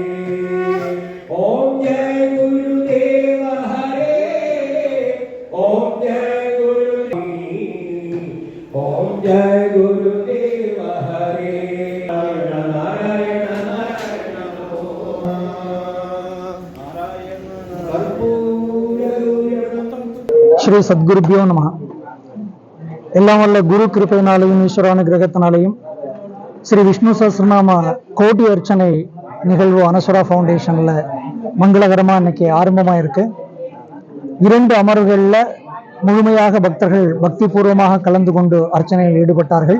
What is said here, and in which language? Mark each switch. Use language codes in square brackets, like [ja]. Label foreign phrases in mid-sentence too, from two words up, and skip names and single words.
[sa] ओम जय गुरुदेव हरे। ओम जय गुरुदेव। ओम जय गुरुदेव हरे। नारायण नारायण नारायण कर्पूर श्री सद्गुरुभ्यो नम. [ta] எல்லாம் வல்ல குரு கிருபையினாலையும் ஈஸ்வரானுகிரகத்தினாலையும் ஸ்ரீ விஷ்ணு சஹஸ்ரநாம கோடி அர்ச்சனை நிகழ்வு அனசுரா ஃபவுண்டேஷனில் மங்களகரமாக இன்னைக்கு ஆரம்பமாக இருக்கு. 2 அமர்வுகளில் முழுமையாக பக்தர்கள் பக்தி பூர்வமாக கலந்து கொண்டு அர்ச்சனையில் ஈடுபட்டார்கள்.